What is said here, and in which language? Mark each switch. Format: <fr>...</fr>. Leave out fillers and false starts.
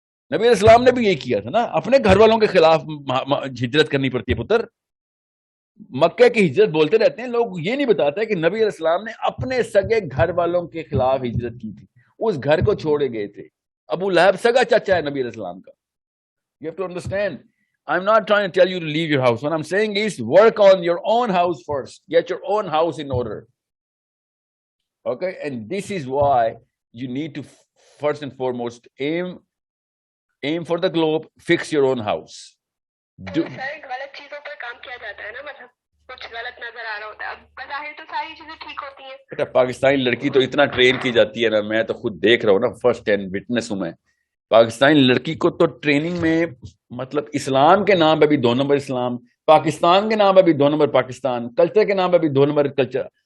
<ur>نبی علیہ السلام نے بھی یہی کیا تھا نا, اپنے گھر والوں کے خلاف ہجرت کرنی پڑتی ہے پتر. مکہ کی ہجرت بولتے رہتے ہیں لوگ, یہ نہیں بتاتے کہ نبی علیہ السلام نے اپنے سگے گھر والوں کے خلاف ہجرت کی تھی, اس گھر کو چھوڑے گئے تھے. ابو لہب سگا چچا ہے نبی علیہ السلام کا.</ur> <en>You have to understand. I'm not trying to tell you to leave your house. What I'm saying is work on your own house first. Get your own house in order. Okay? And this is why you need to first and foremost aim for the globe, fix your own house.</en> <ur>غلط چیزوں پر کام کیا جاتا ہے نا, مطلب کچھ غلط نظر آ رہا ہوتا ہے. اب بظاہر تو ساری چیزیں ٹھیک ہوتی ہیں. بیٹا پاکستانی لڑکی تو اتنا ٹرین کی جاتی ہے نا, میں تو خود دیکھ رہا ہوں نا, فرسٹ ہینڈ وٹنس ہوں میں. پاکستانی لڑکی کو تو ٹریننگ میں مطلب اسلام کے نام پہ بھی 2 نمبر اسلام, پاکستان کے نام پہ بھی 2 نمبر پاکستان, کلچر کے نام پہ بھی 2 نمبر کلچر.</ur>